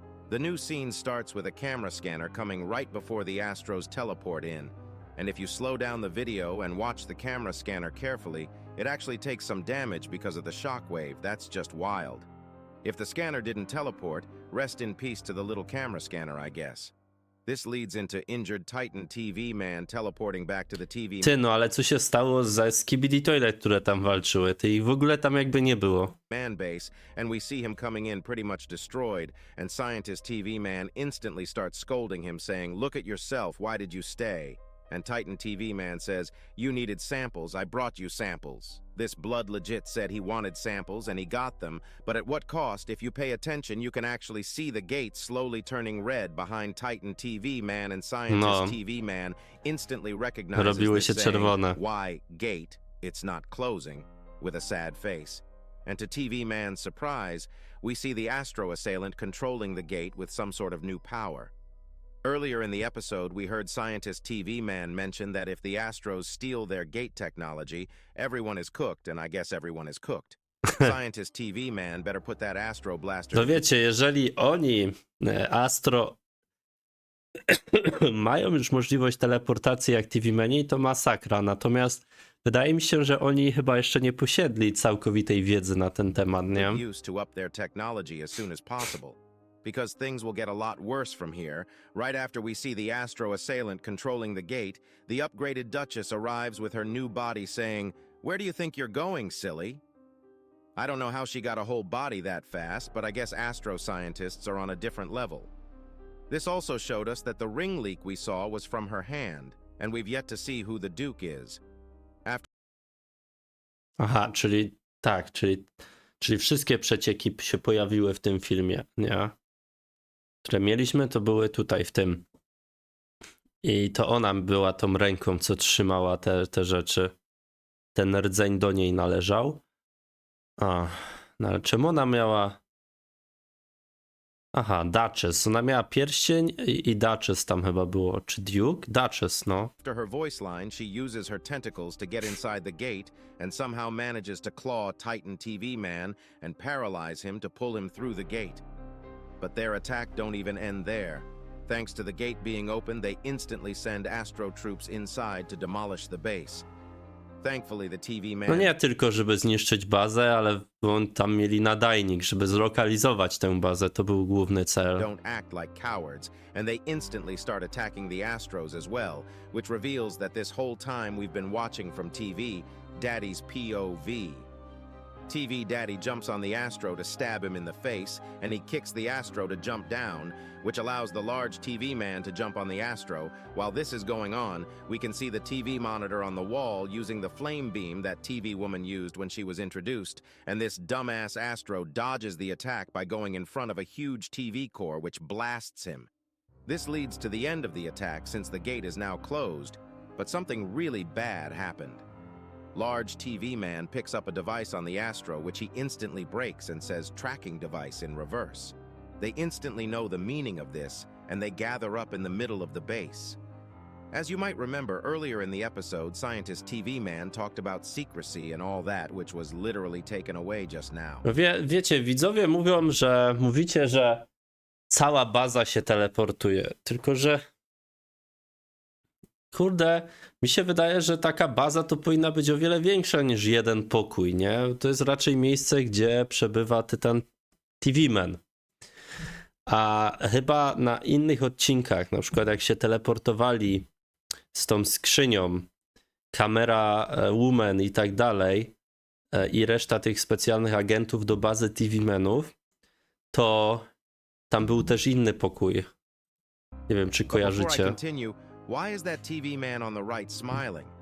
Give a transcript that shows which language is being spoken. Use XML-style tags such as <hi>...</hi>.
<en>The new scene starts with a camera scanner coming right before the Astros teleport in, and if you slow down the video and watch the camera scanner carefully, it actually takes some damage because of the shockwave. That's just wild. If the scanner didn't teleport, rest in peace to the little camera scanner, I guess. This leads into injured Titan TV Man teleporting back to the TV</en> <pl>Ty, no ale co się stało ze Skibidi Toilet, które tam walczyły? Ty, ich w ogóle tam jakby nie było.</pl> <en>Man base, and we see him coming in pretty much destroyed, and Scientist TV Man instantly starts scolding him, saying, look at yourself, why did you stay? And Titan TV Man says, you needed samples, I brought you samples. This blood legit said he wanted samples and he got them, but at what cost? If you pay attention, you can actually see the gate slowly turning red behind Titan TV Man, and Scientist TV Man instantly recognizes</en> <pl>Robiły</pl> <en>this</en> <pl>się</pl> <en>saying,</en> <pl>czerwone.</pl> <en>why gate, it's not closing, with a sad face. And to TV Man's surprise, we see the Astro assailant controlling the gate with some sort of new power. Earlier in the episode, we heard scientist TV Man mention that if the Astros steal their gate technology, everyone is cooked, and I guess everyone is cooked. Scientist TV Man better put that Astro blaster...</en> <pl>No wiecie, jeżeli oni, Astro, mają już możliwość teleportacji jak TV-meni, to masakra. Natomiast wydaje mi się, że oni chyba jeszcze nie posiedli całkowitej wiedzy na ten temat, nie?</pl> <en>...use to up their technology as soon as possible. Because things will get a lot worse from here. Right after we see the Astro assailant controlling the gate, the upgraded Duchess arrives with her new body saying, "Where do you think you're going, silly?" I don't know how she got a whole body that fast, but I guess Astro scientists are on a different level. This also showed us that the ring leak we saw was from her hand, and we've yet to see who the Duke is.</en> <pl>Aha, czyli tak, czyli wszystkie przecieki się pojawiły w tym filmie, nie? Które mieliśmy, to były tutaj w tym. I to ona była tą ręką, co trzymała te rzeczy. Ten rdzeń do niej należał. No ale czemu ona miała... Aha, Duchess. Ona miała pierścień i Duchess tam chyba było. Czy Duke? Duchess, no.</pl> <en>After her voice line, she uses her tentacles to get inside the gate and somehow manages to claw Titan TV Man and paralyze him to pull him through the gate. But their attack don't even end there. Thanks to the gate being open, they instantly send Astro troops inside to demolish the base. Thankfully, the TV Man...</en> <pl>No nie tylko, żeby zniszczyć bazę, ale on tam mieli nadajnik, żeby zlokalizować tę bazę. To był główny cel.</pl> <en>Don't act like cowards, and they instantly start attacking the Astros as well, which reveals that this whole time we've been watching from TV, Daddy's POV. TV Daddy jumps on the Astro to stab him in the face, and he kicks the Astro to jump down, which allows the large TV man to jump on the Astro. While this is going on, we can see the TV monitor on the wall using the flame beam that TV woman used when she was introduced, and this dumbass Astro dodges the attack by going in front of a huge TV core which blasts him. This leads to the end of the attack since the gate is now closed, but something really bad happened. Large TV man picks up a device on the Astro which he instantly breaks and says tracking device in reverse. They instantly know the meaning of this, and they gather up in the middle of the base. As you might remember, earlier in the episode, Scientist TV Man talked about secrecy and all that, which was literally taken away just now.</en> <pl>Wiecie, widzowie mówicie, że cała baza się teleportuje, tylko że kurde, mi się wydaje, że taka baza to powinna być o wiele większa niż jeden pokój, nie? To jest raczej miejsce, gdzie przebywa Tytan TV-Man. A chyba na innych odcinkach, na przykład jak się teleportowali z tą skrzynią, kamera Woman i tak dalej, i reszta tych specjalnych agentów do bazy TV-Manów, to tam był też inny pokój. Nie wiem, czy kojarzycie.</pl> <en>Why is that TV man on the right smiling?</en>